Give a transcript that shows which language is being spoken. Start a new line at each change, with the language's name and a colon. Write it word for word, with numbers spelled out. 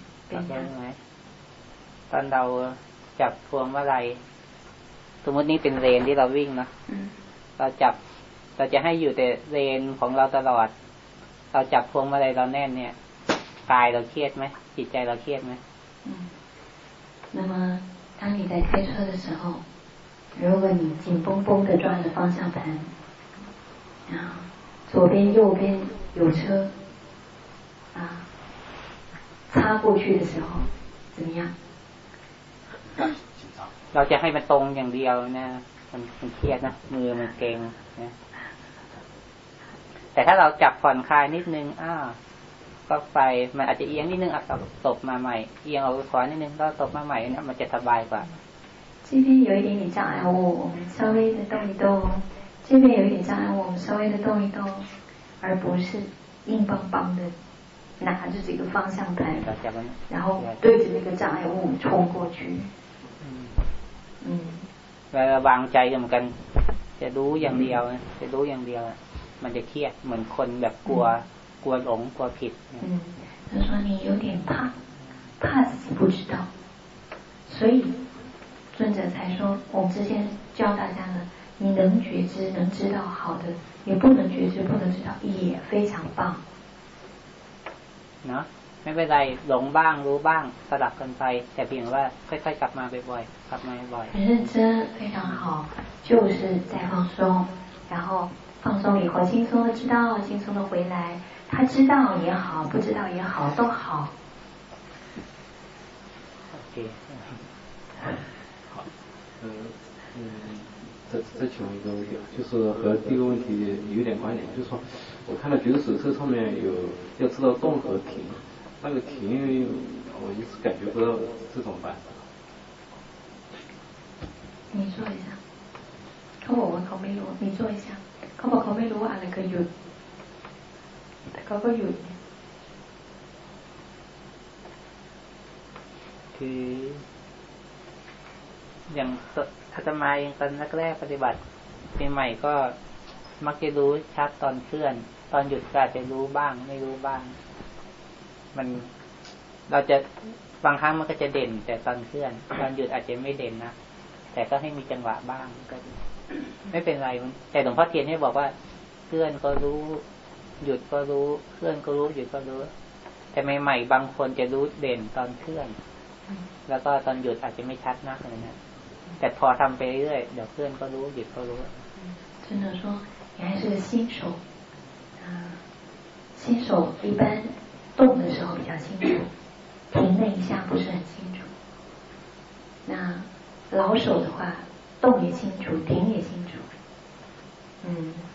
Thai: เป็นยังไงตอนเราจับพวงมาลัยสมมตินี้เป็นเลนที่เราวิ่งนะเราจับเราจะให้อยู่แต่เลนของเราตลอดเราจับพวงมาลัยเราแน่นเนี่ยกายเราเครียดไหมจิตใจเราเครียดไหม
Chinese: 嗯，那么当你在开车的时候，如果你紧绷绷的抓着方向盘，啊，左边右边有车。啊，擦过去的时候怎么样？
Thai: เราจะให้มันตรงอย่างเดียวนะมันมันเครียดนะมือมันเกร็งนะแต่ถ้าเราจับผ่อนคลายนิดนึงอ้าวก็ไปมันอาจจะเอียงนิดนึงอ่ะตบมาใหม่เอียงเอาขวานิดนึงแล้วตบมาใหม่นะมันจะสบายกว่า
Chinese: 这边有一点点障碍物，我们稍微的动一动；这边有一点障碍物，我们稍微的动一动，而不是硬邦邦的。拿着这个方向盘然后对着那个障碍物冲过去嗯
Thai: แล้ววางใจเหมือนกันจะรู้อย่างเดียวจะรู้อย่างเดียวมันจะเครียดเหมือนคนแบบกลัวกลัวหลงกลัวผิด
Chinese: 嗯他说你有点怕怕自己不知道所以尊论者才说，我们之前教大家呢，你能觉知能知道好的，你不能觉知不能知道也非常棒
Thai: เนาะไม่เป็นไรหลงบ้างรู้บ้างสลับกันไปแต่เพียงว่าค่อยๆกลับมาบ่อยๆกลับมาบ่อย
Chinese: 认真非常好就是在放松然后放松以后轻松的知道轻松的回来他知道也好不知道也好都好
English: โอเค
Chinese: 好嗯嗯再再请问一个问题，就是和第一个问题有点关联，就是说，我看到觉知手册上面有要知道动和停，那个停我一直感觉不到，这怎么办？你做一下。
Thai: เขาบอกว่าเขาไม่รู้
Chinese: 你做一下。
Thai: เขาบอกเขาไม่รู้อะไรก็หยุดแต่เขาก็หยุด คืออย่างอาตมาเองตอนแรกๆปฏิบัติใหม่ๆก็มักจะรู้ชัดตอนเคลื่อนตอนหยุดก็อาจจะรู้บ้างไม่รู้บ้าง มันเราจะบางครั้งมันก็จะเด่นแต่ตอนเคลื่อนตอนหยุดอาจจะไม่เด่นนะแต่ก็ให้มีจังหวะบ้างก็ไม่เป็นไรแต่หลวงพ่อเทียนให้บอกว่าเคลื่อนก็รู้หยุดก็รู้เคลื่อนก็รู้หยุดก็รู้แต่ใหม่ๆบางคนจะรู้เด่นตอนเคลื่อนแล้วก็ตอนหยุดอาจจะไม่ชัดนักอะไรเนี่ยแต่พอทำไปเรื่อยเดี๋ยวเพื่อนก็รู้หยุดก็รู้
Chinese: 真的说你还是个新手啊新手一般动的时候比较清楚停了一下不是很清楚那老手的话动也清楚停也清楚嗯